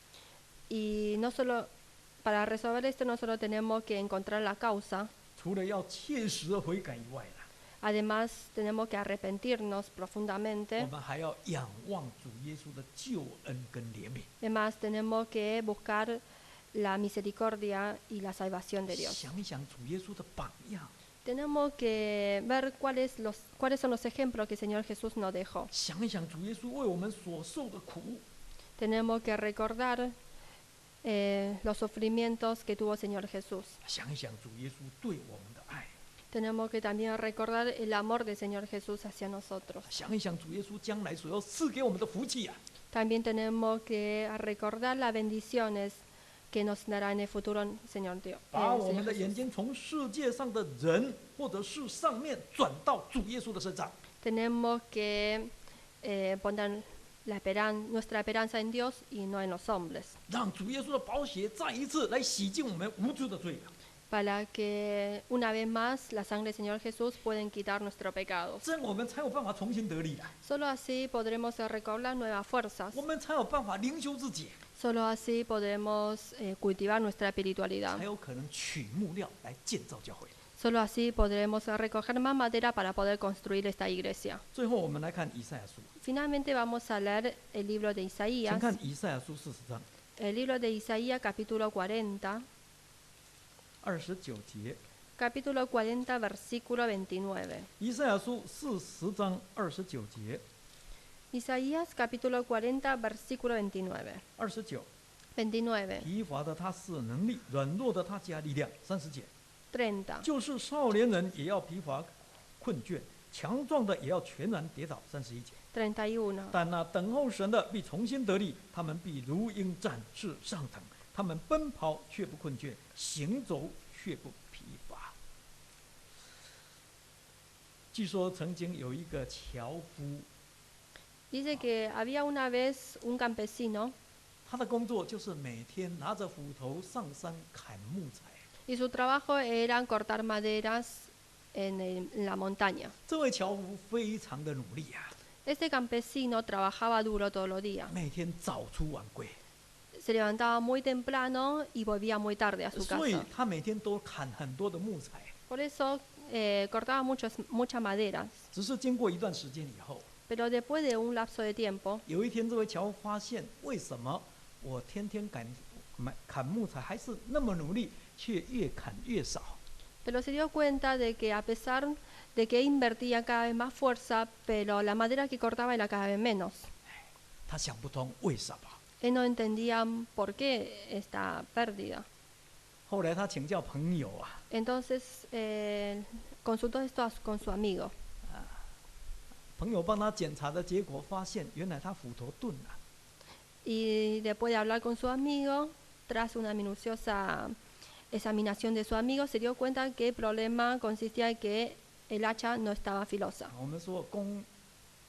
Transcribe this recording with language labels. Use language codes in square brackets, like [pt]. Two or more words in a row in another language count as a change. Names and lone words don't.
[es] y no solo para resolver esto no solo tenemos que encontrar la causa, [zh] 除了要切实的悔改以外了， [es] además tenemos que arrepentirnos [zh] 我 [es] profundamente, [zh] 们还要仰望主耶稣的救恩跟怜悯， [es] además tenemos que buscar la misericordia y la salvación de Dios. [zh] 想一想主耶稣的榜样， [es] Tenemos que ver cuáles son los ejemplos que el Señor Jesús nos dejó. [zh] 想一想主耶稣为我们所受的苦， [es] Tenemos que recordar los sufrimientos que tuvo el Señor Jesús. [zh] 想一想主耶稣对我们的爱， [es] Tenemos que también recordar el amor del Señor Jesús hacia nosotros. [zh] 想一想主耶稣将来所要赐给我们的福气啊！ [es] También tenemos que recordar las bendiciones que nos dará en el futuro Señor Dios. [zh] 把我们 [es] Señor [zh] 的眼 [es] Jesús. [zh] 睛从世界上的人或者是上面转到主耶稣的身上， [es] Tenemos que poner nuestra esperanza en Dios y no en los hombres, [zh] 让主耶稣的宝血再一次来洗净我们无知的罪啊！ [es] para que una vez más la sangre del Señor Jesús pueda quitar nuestros pecados. [zh] 这样我们才有办法重新得力啊！ [es] Solo así podremos recobrar nuevas fuerzas. [zh] 我们才有办法灵修自己， [es] Solo así podemos cultivar nuestra espiritualidad. [zh] 才有可能取木料来建造教会。 [es] Solo así podremos recoger más madera para poder construir esta iglesia. [zh] 最后，我们来看以赛亚书， [es] Finalmente vamos a leer el libro de [zh] 请 [es] Isaías. [zh] 看以赛亚书40章 [es] El libro de Isaías capítulo 40, [zh] 29节。 [es] capítulo 40, versículo 29. [zh] 以赛亚书40章29节， [es] Isaías capítulo 40, versículo 29. [zh] 29。 [es] 29, [zh] 疲乏的他赐能力，软弱的他加力量。30节， [es] 30, [zh] 就是少年人也要疲乏困倦，强壮的也要全然跌倒。31节， [es] 31. [zh] 但那等候神的必重新得力，他们必如鹰展翅上腾，他们奔跑却不困倦，行走却不疲乏。据说曾经有一个樵夫， [es] Dice que había una vez un campesino [zh] 他的工作就是每天拿着斧头上山砍木材。 [es] y su trabajo era cortar maderas en la montaña. [zh] 这位樵夫非常的努力啊， [es] Este campesino trabajaba duro todos los días. [zh] 每天早出晚归， [es] Se levantaba muy temprano y volvía muy tarde a su [zh] 所以 [es] casa. [zh] 他每天都砍很多的木材。 [es] Por eso cortaba muchas maderas. [zh] 只是经过一段时间以后， [es] Pero después de un lapso de tiempo, [zh] 有一天这位樵夫发现，为什么我天天砍木材还是那么努力，却越砍越少？ [es] pero se dio cuenta de que a pesar de que invertía cada vez más fuerza, pero la madera que cortaba era cada vez menos. [zh] 他想不通为什么。 [es] Él no entendía por qué esta pérdida. [zh] 后来他请教朋友啊， [es] Entonces consultó esto con su amigo. [zh] 朋友帮他检查的结果发现，原来他斧头钝了。 [es] Y después de hablar con su amigo, tras una minuciosa examinación de su amigo, se dio cuenta que el problema consistía en que el hacha no estaba filosa. [zh] 我们说弓